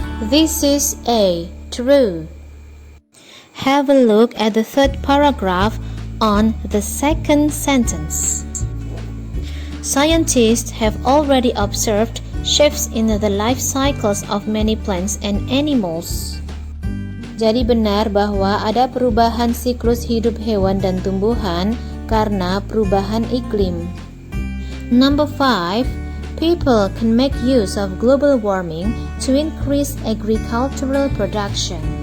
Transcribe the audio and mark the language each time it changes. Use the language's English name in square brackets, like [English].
[English] This is A, true. Have a look at the third paragraph on the second sentence. Scientists have already observed shifts in the life cycles of many plants and animals. [Indonesian] Jadi benar bahwa ada perubahan siklus hidup hewan dan tumbuhan karena perubahan iklim. [English] Number 5, people can make use of global warming to increase agricultural production.